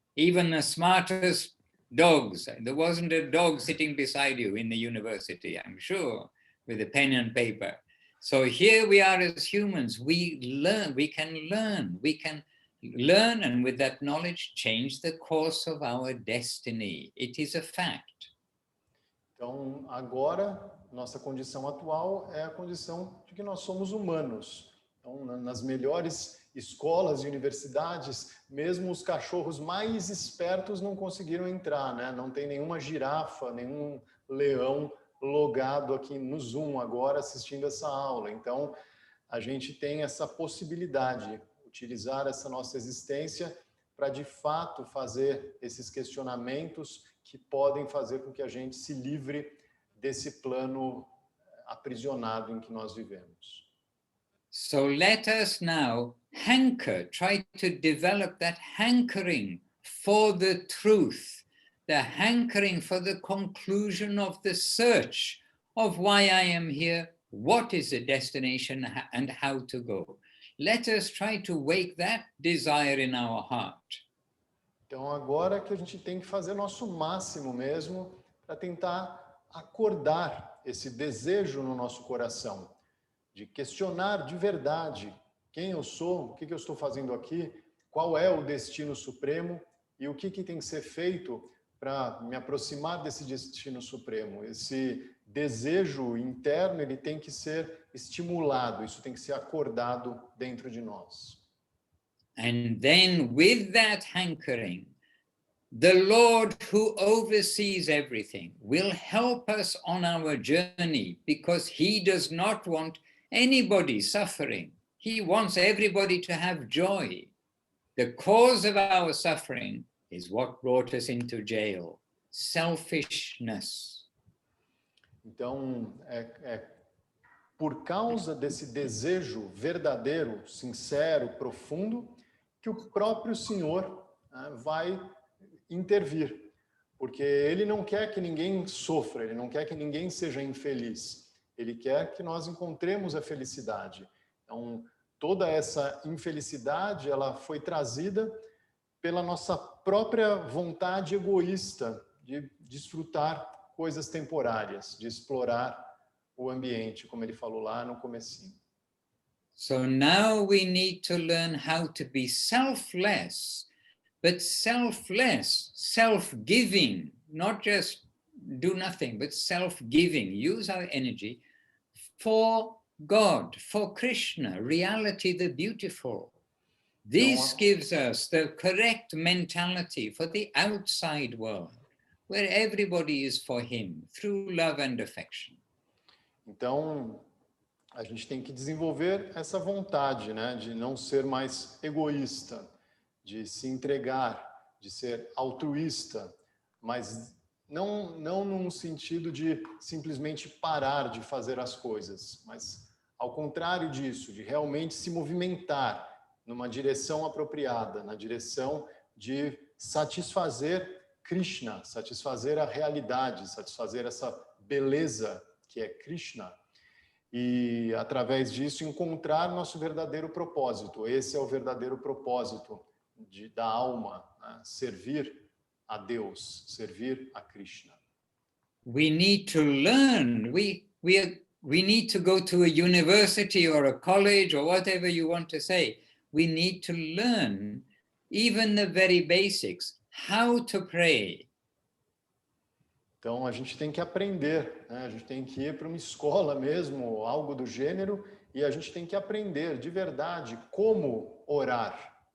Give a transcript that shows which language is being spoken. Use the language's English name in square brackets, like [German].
[English] even the smartest dogs. There wasn't a dog sitting beside you in the university, I'm sure, with a pen and paper. So here we are as humans, we can learn, and with that knowledge change the course of our destiny. It is a fact. [Portuguese] Então, agora, nossa condição atual é a condição de que nós somos humanos. Então, nas melhores escolas e universidades, mesmo os cachorros mais espertos não conseguiram entrar, né? Não tem nenhuma girafa, nenhum leão logado aqui no Zoom agora assistindo essa aula. Então, a gente tem essa possibilidade, utilizar essa nossa existência para, de fato, fazer esses questionamentos que podem fazer com que a gente se livre desse plano aprisionado em que nós vivemos. [English] So let us now try to develop that hankering for the truth, the hankering for the conclusion of the search of why I am here, what is the destination, and how to go. Let us try to wake that desire in our heart. [Portuguese] Então agora que a gente tem que fazer nosso máximo mesmo para tentar acordar esse desejo no nosso coração, de questionar de verdade quem eu sou, o que eu estou fazendo aqui, qual é o destino supremo e o que tem que ser feito para me aproximar desse destino supremo. Esse desejo interno, ele tem que ser estimulado, isso tem que ser acordado dentro de nós. [English] And then with that hankering, the Lord who oversees everything will help us on our journey, because he does not want anybody suffering. He wants everybody to have joy. The cause of our suffering is what brought us into jail, selfishness. [Portuguese] Então, por causa desse desejo verdadeiro, sincero, profundo, que o próprio Senhor vai intervir. Porque ele não quer que ninguém sofra, ele não quer que ninguém seja infeliz. Ele quer que nós encontremos a felicidade. Então, toda essa infelicidade, ela foi trazida pela nossa própria vontade egoísta de desfrutar coisas temporárias, de explorar o ambiente, como ele falou lá no comecinho. [English] So now we need to learn how to be selfless, but selfless, self-giving, not just do nothing, but self-giving. Use our energy for God, for Krishna, reality, the beautiful. This gives us the correct mentality for the outside world, where everybody is for him, through love and affection. [Portuguese] Então, a gente tem que desenvolver essa vontade, né, de não ser mais egoísta, de se entregar, de ser altruísta, mas não num sentido de simplesmente parar de fazer as coisas, mas ao contrário disso, de realmente se movimentar numa direção apropriada, na direção de satisfazer Krishna, satisfazer a realidade, satisfazer essa beleza que é Krishna, e através disso encontrar nosso verdadeiro propósito. Esse é o verdadeiro propósito da alma, né? Servir a Deus, servir a Krishna. [English] We need to learn. We need to go to a university or a college or whatever you want to say. We need to learn even the very basics, how to pray. [Portuguese] Então a gente tem que aprender, né? A gente tem que ir para uma escola mesmo, algo do gênero, e a gente tem que aprender de verdade como orar.